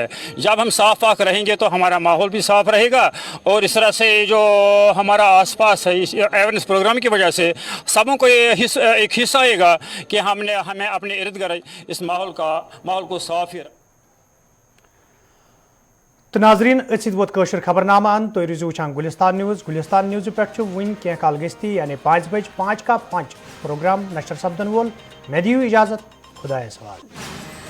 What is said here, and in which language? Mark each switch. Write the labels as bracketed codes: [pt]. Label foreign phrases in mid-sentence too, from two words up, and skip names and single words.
[hi] जब हम साफ पाक रहेंगे तो हमारा माहौल भी साफ रहेगा और इस तरह से जो हमारा आसपास है इस अवेयरनेस प्रोग्राम की वजह से सबों को एक हिस्सा आएगा कि हमें अपने इर्द गिर्द इस माहौल को साफ ही। [ks] तो नाजरीन वोत कशर खबरनामा अन तो रूजू वुचान गुलिस्तान न्यूज़ पे वन क्या काल गस्ती यानी 5 बज 5 का 5 प्रोग्राम नशर सपदन वोल। मैं दियो इजाजत, खुदा सवाल।